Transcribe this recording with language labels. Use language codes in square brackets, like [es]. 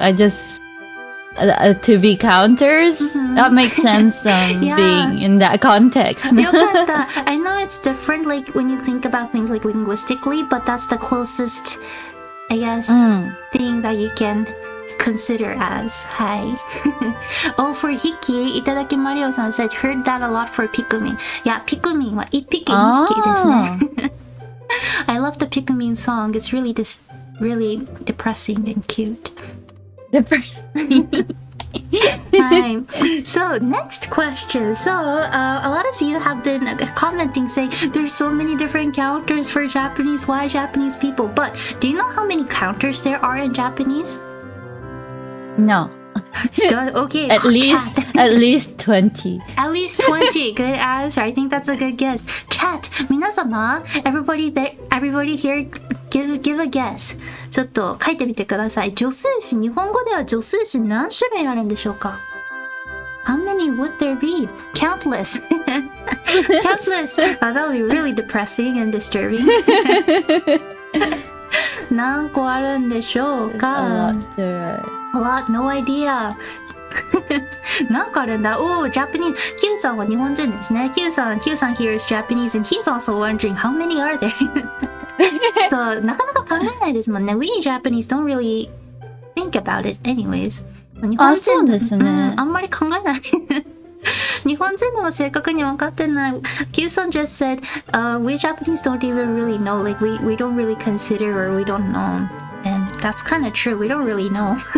[en] I just, to be counters, that makes sense being in that context. [ja] よかった。 [en] I know it's different like when you think about things like linguistically, but that's the closest, I guess, thing that you can consider as. [ja] はい。 [en] Oh, for 匹、いただきマリオさん said, heard that a lot for ピクミン。 [ja] いや、ピクミンは一匹二匹ですね。 [en] I love the ピクミン song. It's really really depressing and cute. Depressing. Hi. So next question. So a lot of you have been commenting saying there's so many different counters for Japanese. Why Japanese people? But do you know how many counters there are in Japanese? No. Okay. At least 20. At least 20. Good answer. I think that's a good guess. Chat. [ja] 皆様, [en] everybody here, give a guess. [ja] ちょっと書いてみてください。助数詞、日本語では助数詞何種類あるんでしょうか？ [en] How many would there be? Countless. Countless. That would be really depressing and disturbing. [ja] 何個あるんでしょうか？ [en] A lot, no idea. [ja] 何個あるんだ？ [en] Oh, Japanese. [ja] Q さんは日本人ですね。 [en] Q さん here is Japanese and he's also wondering how many are there? [ja] そう、なかなか考えないですもんね。 [en] We Japanese don't really think about it anyways. [ja] 日本人そうですね。あんまり考えない。日本人でも正確に分かってない。 [en] Q さん just said, we Japanese don't even really know. Like we don't really consider or we don't know. And that's kind of true. We don't really know.